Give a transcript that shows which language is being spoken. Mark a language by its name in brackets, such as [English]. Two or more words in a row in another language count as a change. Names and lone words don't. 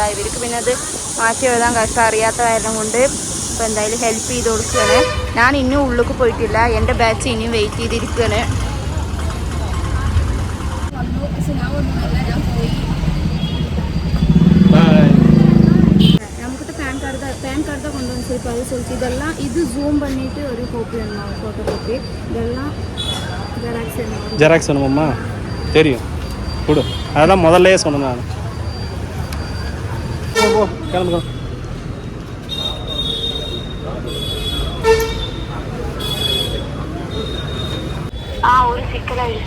[Malayalam] ഇവർക്ക് പിന്നെ അത് മാറ്റി എഴുതാൻ കഷ്ടം അറിയാത്ത കാരണം കൊണ്ട് ഇപ്പോൾ എന്തായാലും ഹെൽപ്പ് ചെയ്ത് കൊടുക്കുകയാണ്. ഞാൻ ഇനിയും ഉള്ളിലേക്ക് പോയിട്ടില്ല, എൻ്റെ ബാച്ച് ഇനിയും വെയിറ്റ് ചെയ്തിരിക്കുകയാണ്. നമുക്കിട്ട് പാൻ കാർഡ് [Tamil] தான் கொண்டு வந்து இப்போ அது சொல்லிட்டு இதெல்லாம் இது ஜூம் பண்ணிட்டு ஒரு காப்பி வேணும், [English] photo copy. [Tamil] இதெல்லாம் ஜெராக்ஸ் வேணுமாம்மா? தெரியும், கொடு. அதான் முதல்லையே சொன்னேன் நான். ஓ கிளம்புங்க. ஒரு சிக்கலாயிடுச்சு.